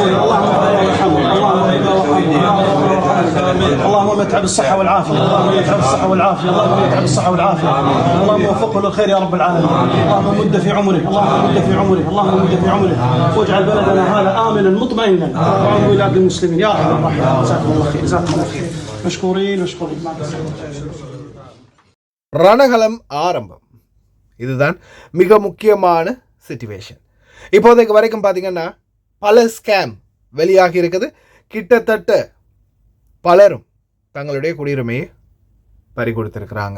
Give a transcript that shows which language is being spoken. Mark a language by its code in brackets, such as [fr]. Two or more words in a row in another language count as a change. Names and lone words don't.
[ar] اللهم متع بالصحة والعافية، اللهم متع بالصحة والعافية، اللهم متع بالصحة والعافية، اللهم وفقه للخير يا رب العالمين. اللهم مد في عمره، اللهم مد في عمره، اللهم مد في عمره، واجعل بلدنا هذا آمنا مطمئنا وعن بلاد المسلمين يا رب الرحمن. جزاكم الله خير، جزاكم الله خير. مشكورين مشكورين. [ta] ரணகலம் ஆரம்பம். இதுதான் மிக முக்கியமான சிச்சுவேஷன். இப்போதைக்கு வரைக்கும் பார்த்தீங்கன்னா பல ஸ்கேம் வெளியாகி இருக்குது. கிட்டத்தட்ட பலரும் தங்களுடைய குடியுரிமையை பறி கொடுத்துருக்குறாங்க.